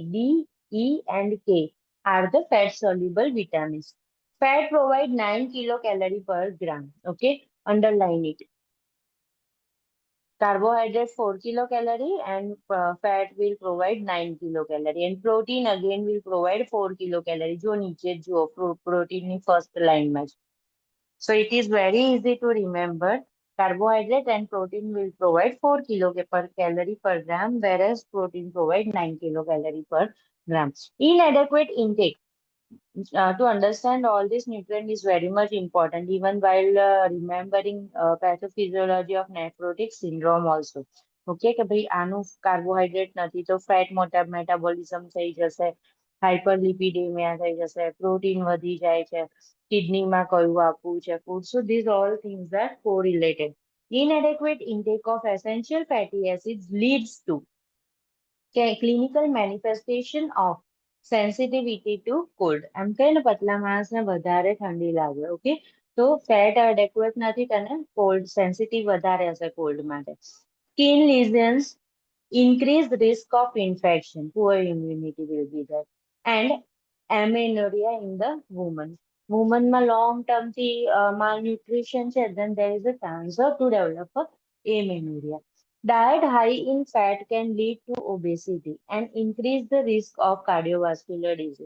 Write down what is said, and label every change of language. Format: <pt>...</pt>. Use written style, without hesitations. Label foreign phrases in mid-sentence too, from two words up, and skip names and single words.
<en>D, E, and K are the fat soluble vitamins. Fat provide 9 kilocalorie per gram. Okay, underline it. Carbohydrate 4 kilocalorie and fat will provide 9 kilocalorie. And protein again will provide 4 kilocalorie.</en> <hi>जो नीचे जो protein ની</hi> <en>first line</en> <hi>में.</hi> <en>So it is very easy to remember. Carbohydrate and protein will provide 4 kilocalorie per gram, whereas protein provide 9 kilocalorie per gram. Inadequate intake. To understand all this nutrient is very much important, even while remembering pathophysiology of nephrotic syndrome also.</en> <gu>Okay, કે ભાઈ આનું કાર્બોહાઈડ્રેટ નથી તો</gu> <en>fat metabolism</en> <gu>થઈ જશે, હાઇપરલિપિડેમિયા થઈ જશે, પ્રોટીન વધી જાય છે, કિડનીમાં કયું આપવું છે ફૂડ.</gu> <en>So these all things are correlated. Inadequate intake of essential fatty acids leads to clinical manifestation of sensitivity to cold.</en> <gu>એમ કહે ને પતલા માણસને વધારે ઠંડી લાગે. ઓકે, તો</gu> <en>fat adequate</en> <gu>નથી તને</gu> <en>cold sensitive</en> <gu>વધારે હશે કોલ્ડ માટે.</gu> <en>સ્કિન lesions increase risk of infection, poor immunity will be there, and amenorrhea in the woman. Woman માં long term થી malnutrition છે, then there is a chance to develop a amenorrhea. Diet high in fat can lead to obesity and increase the risk of cardiovascular disease.</en>